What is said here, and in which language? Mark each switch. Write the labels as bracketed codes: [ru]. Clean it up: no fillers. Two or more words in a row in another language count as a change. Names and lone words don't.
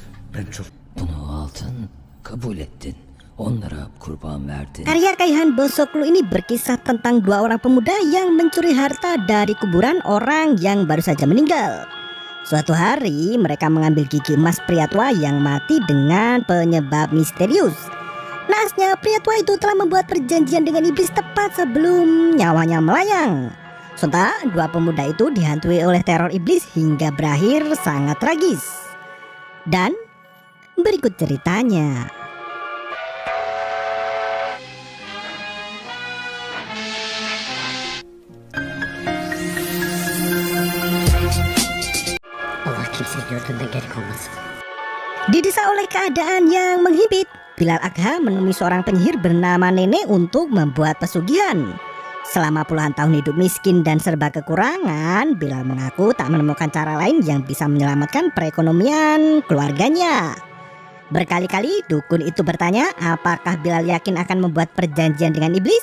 [tr] Ben çok bunu aldın, kabul ettin. Onlara kurban verdin. [id] Karya Kaihan Bosoklu ini berkisah tentang dua orang pemuda yang mencuri harta dari kuburan orang yang baru saja meninggal. Suatu hari mereka mengambil gigi emas pria tua yang mati dengan penyebab misterius. Naasnya pria tua itu telah membuat perjanjian dengan iblis tepat sebelum nyawanya melayang. Sontak dua pemuda itu dihantui oleh teror iblis hingga berakhir sangat tragis. Dan berikut ceritanya. [tr] Allah kimseyi gördüğünde geri kalmasın. [id] Didesa oleh keadaan yang menghimpit, Bilal Agha menemui seorang penyihir bernama Nenek untuk membuat pesugihan. Selama puluhan tahun hidup miskin dan serba kekurangan, Bilal mengaku tak menemukan cara lain yang bisa menyelamatkan perekonomian keluarganya. Berkali-kali dukun itu bertanya apakah Bilal yakin akan membuat perjanjian dengan iblis.